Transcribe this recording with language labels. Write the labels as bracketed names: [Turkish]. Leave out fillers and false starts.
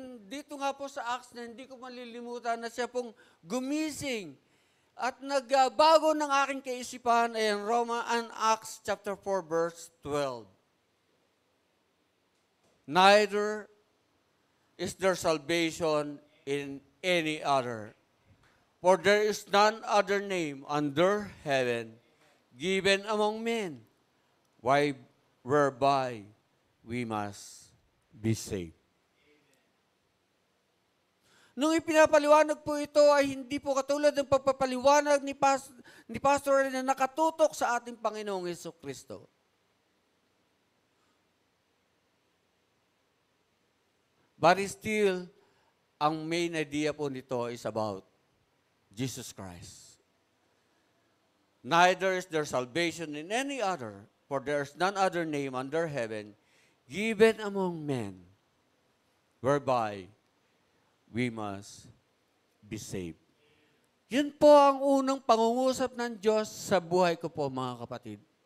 [Filipino] Dito nga po sa Acts na hindi ko malilimutan na siya pong gumising at nagbago ng aking kaisipan ay in Acts chapter 4 verse 12. [English] Neither is there salvation in any other, for there is none other name under heaven given among men whereby we must be saved. [Filipino] Nung ipinapaliwanag po ito ay hindi po katulad ng pagpapaliwanag ni Pastor na nakatutok sa ating Panginoong Jesucristo. [English] But still, ang main idea [Filipino] po nito [English] is about Jesus Christ. Neither is there salvation in any other, for there is none other name under heaven given among men whereby we must be saved. [Filipino] Yun po ang unang pangungusap ng Diyos sa buhay ko po, mga kapatid.